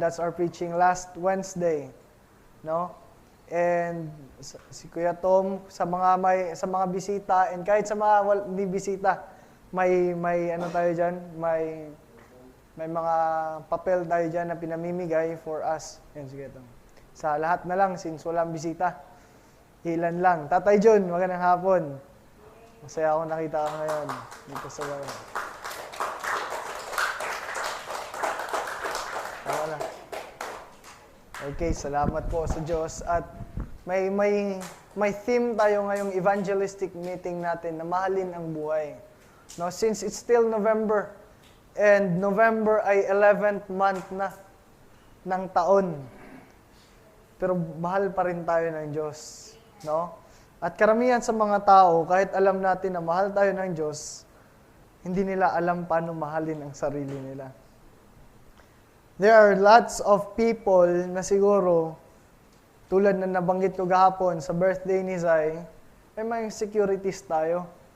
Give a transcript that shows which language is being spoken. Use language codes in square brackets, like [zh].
[en] That's our preaching last Wednesday. No? [tl] And si Kuya Tom, sa mga bisita, and kahit sa mga hindi bisita, may ano tayo diyan, may mga papel tayo diyan na pinamimigay [en] for us. [tl] Yan, sige Tom. Sa lahat na lang, since walang bisita. Ilan lang. Tatay John, magandang hapon. Masaya akong nakita ka ngayon dito sa bayan. Tama na. Okay, salamat po sa Diyos. At may theme tayo ngayong evangelistic meeting natin na mahalin ang buhay. [en] No, since it's still November, and November [tl] ay 11th month na ng taon. Pero mahal pa rin tayo ng Diyos. No? At karamihan sa mga tao, kahit alam natin na mahal tayo ng Diyos, hindi nila alam paano mahalin ang sarili nila. [en] There are lots of people [tl] na siguro, tulad na nabanggit ko gahapon sa birthday ni Zay, may mga insecurities tayo.